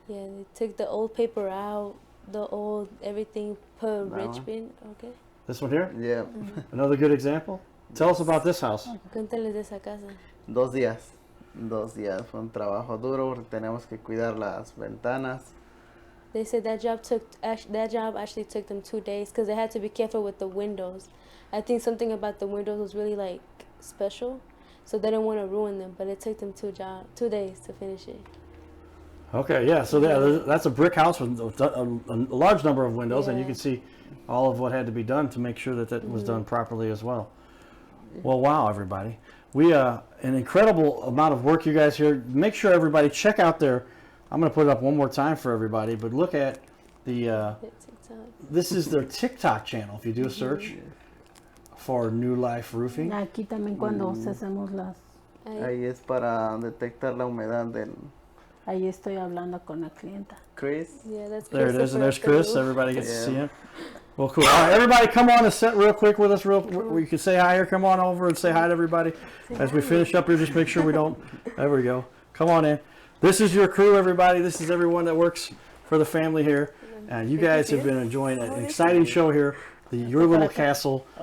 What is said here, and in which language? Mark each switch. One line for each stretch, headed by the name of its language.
English: Yeah, they took the old paper out, the old everything, put That rich one? bin. Okay. This one here? Yeah, Another good example? Tell us about this house.
Spanish: Cuéntales de esa casa. 2 días. 2 días. Fue un trabajo duro porque tenemos que cuidar las ventanas.
English: They said that job actually took them 2 days because they had to be careful with the windows. I think something about the windows was really like special, so they didn't want to ruin them. But it took them 2 days to finish it. Okay, yeah, so that's a brick house with a large number of windows, and you Yeah. can see all of what had to be done to make sure that that was done properly as well. Well, wow, everybody. We an incredible amount of work you guys here. Make sure everybody check out their, I'm going to put it up one more time for everybody, but look at the, this is their TikTok channel. If you do a search for New Life Roofing.
Spanish: Aquí también cuando hacemos las. Ahí es para detectar la humedad del Ahí estoy hablando con la clienta.
English: Chris. Yeah, that's There it is, and there's Christopher Chris. Peru. Everybody gets to Yeah. see him. Well, cool. All right, everybody, come on and sit real quick with us. You can say hi here. Come on over and say hi to everybody. As we finish up here, just make sure we don't. There we go. Come on in. This is your crew, everybody. This is everyone that works for the family here. And you guys have been enjoying an exciting show here, Your Little Castle.